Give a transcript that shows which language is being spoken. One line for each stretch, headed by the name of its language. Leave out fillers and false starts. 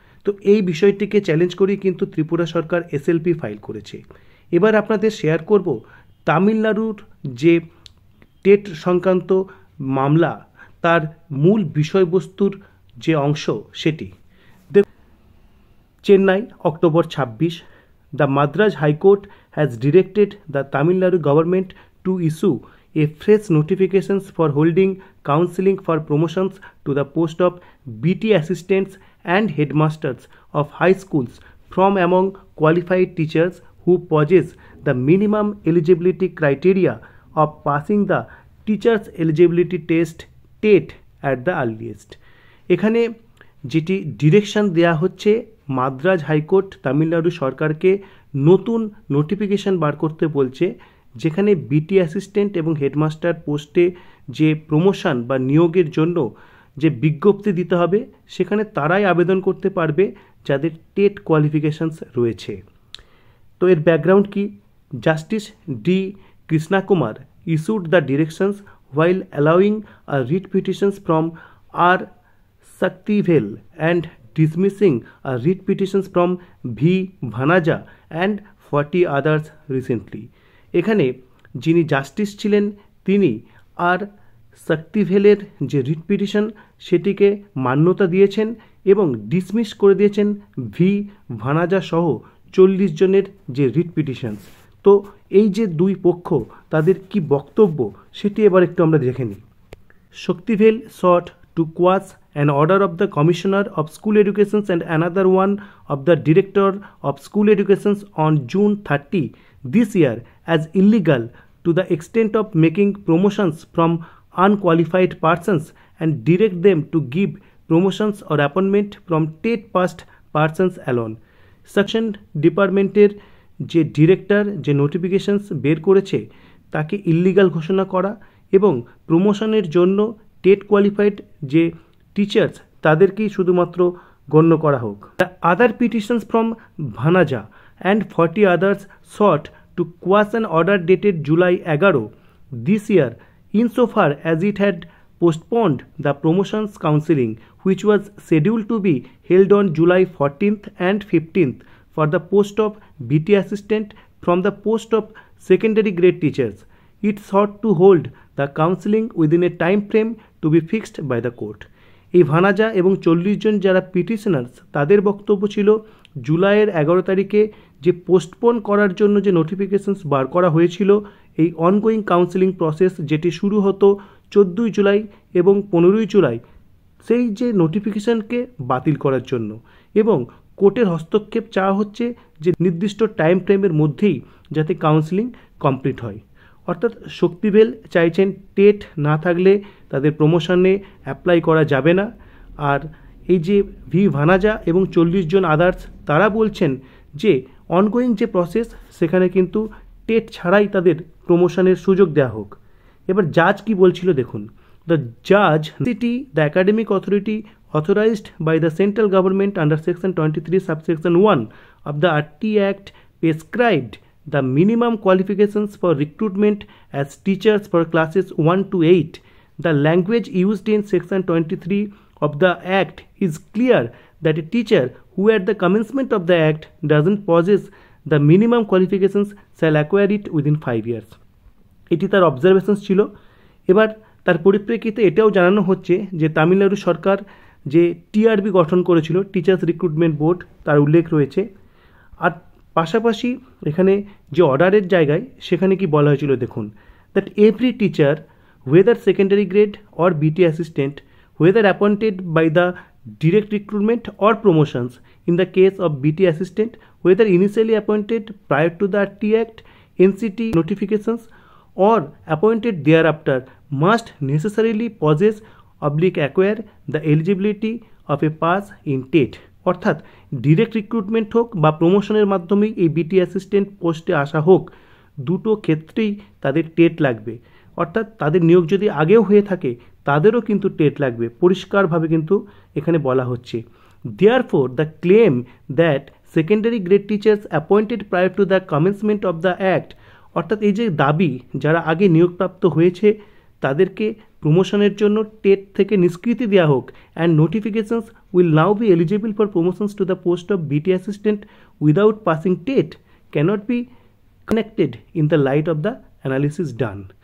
Bangla: তো এই বিষয়টিকে চ্যালেঞ্জ করেই কিন্তু ত্রিপুরা সরকার এসএলপি ফাইল করেছে। এবার আপনাদের শেয়ার করব তামিলনাড়ুর যে টেট সংক্রান্ত মামলা তার মূল বিষয়বস্তুর যে অংশ সেটি।
English: Chennai, October 26, the Madras High Court has directed the Tamil Nadu government to issue a fresh notifications for holding counseling for promotions to the post of BT assistants and headmasters of high schools from among qualified teachers who possess the minimum eligibility criteria of passing the teachers eligibility test TET at the earliest।
Bangla: এখানে যেটি direction দেয়া হচ্ছে, Madras high court Tamil Nadu সরকারকে নতুন notification বার করতে বলছে, যেখানে বিটি অ্যাসিস্ট্যান্ট এবং হেডমাস্টার পোস্টে যে প্রমোশন বা নিয়োগের জন্য যে বিজ্ঞপ্তি দিতে হবে সেখানে তারাই আবেদন করতে পারবে যাদের টেট কোয়ালিফিকেশনস রয়েছে। তো এর ব্যাকগ্রাউন্ড কি?
English: Justice D Krishna Kumar issued the directions while allowing a writ petitions from R. Saktivel and dismissing a writ petitions from V. Bhanaja and 40 others recently।
Bangla: এখানে যিনি জাস্টিস ছিলেন তিনি আর শক্তিভেলের যে রিট পিটিশন সেটিকে মান্যতা দিয়েছেন এবং ডিসমিস করে দিয়েছেন ভি ভানাজা সহ 40 জনের যে রিট পিটিশনস। তো এই যে দুই পক্ষ তাদের কি বক্তব্য সেটি এবার একটু আমরা দেখে নিই।
English: Saktivel sought to quash an order of the Commissioner of School Education and another one of the Director of School Education on June 30 this year as illegal to the extent of making promotions from unqualified persons and direct them to give promotions or appointment from TET passed persons alone।
Bangla: Section ডিপার্টমেন্টের যে director যে notifications বের করেছে তাকে illegal ঘোষণা করা এবং প্রমোশনের জন্য টেট কোয়ালিফাইড যে টিচার্স তাদেরকেই শুধুমাত্র গণ্য করা হোক।
English: The other petitions from Vanaja and 40 others sought to quash an order dated July 11 this year insofar as it had postponed the promotions counseling which was scheduled to be held on July 14th and 15th for the post of BT assistant from the post of secondary grade teachers। It sought to hold the counseling within a time frame to be fixed by the court।
Bangla: এই ভানাজা এবং 40 জন যারা petitioners তাদের বক্তব্য ছিল জুলাইয়ের 11 তারিখে যে postpone করার জন্য যে নোটিফিকেশনস বার করা হয়েছিল এই অনগোয়িং কাউন্সেলিং প্রসেস যেটি শুরু হতো 14 জুলাই এবং 15 জুলাই, সেই যে নোটিফিকেশনকে বাতিল করার জন্য, এবং কোর্টের হস্তক্ষেপ চাওয়া হচ্ছে যে নির্দিষ্ট টাইম ফ্রেমের মধ্যেই যাতে কাউন্সেলিং কমপ্লিট হয়। অর্থাৎ শক্তিভেল চাইছেন টেট না থাকলে তাদের প্রমোশনে অ্যাপ্লাই করা যাবে না, আর এই যে ভি ভানাজা এবং 40 জন আদার্স তারা বলছেন যে অনগোয়িং যে প্রসেস সেখানে কিন্তু টেট ছাড়াই তাদের প্রমোশনের সুযোগ দেওয়া হোক। এবার জাজ কি বলছিল দেখুন।
English: The Jaaz city the academic authority authorized by the central government under section 23 subsection 1 of the RT Act prescribed the minimum qualifications for recruitment as teachers for classes 1 to 8. The language used in section 23 of the Act is clear that a teacher who at the commencement of the Act doesn't possess the minimum qualifications shall acquire it within 5 years.
Bangla: এটি তার observations ছিল। এবার তার পরিপ্রেক্ষিতে এটাও জানানো হচ্ছে যে তামিলনাড়ু সরকার যে টিআরবি গঠন করেছিল, টিচার্স রিক্রুটমেন্ট বোর্ড, তার উল্লেখ রয়েছে। আর পাশাপাশি এখানে যে অর্ডারের জায়গায় সেখানে কি বলা হয়েছিল দেখুন,
English: That every teacher whether secondary grade or BT assistant, whether appointed by the direct recruitment or promotions in the case of BT assistant, whether initially appointed prior to the RT Act, NCT notifications or appointed thereafter, must necessarily possess acquire the eligibility of a pass in TET.
Bangla: অর্থাৎ direct recruitment হোক বা প্রমোশনের মাধ্যমেই এই বিটি assistant পোস্টে আসা হোক, দুটো ক্ষেত্রেই তাদের টেট লাগবে। অর্থাৎ তাদের নিয়োগ যদি আগেও হয়ে থাকে তাদেরও কিন্তু টেট লাগবে, পরিষ্কারভাবে কিন্তু এখানে বলা হচ্ছে।
English: therefore the claim that secondary grade teachers appointed prior to the commencement of the act,
Bangla: অর্থাৎ এই যে দাবি যারা আগে নিয়োগপ্রাপ্ত হয়েছে তাদেরকে প্রমোশনের জন্য টেট থেকে নিষ্কৃতি দেওয়া হোক,
English: And notifications will now be eligible for promotions to the post of BT assistant without passing TET cannot be connected in the light of the analysis done.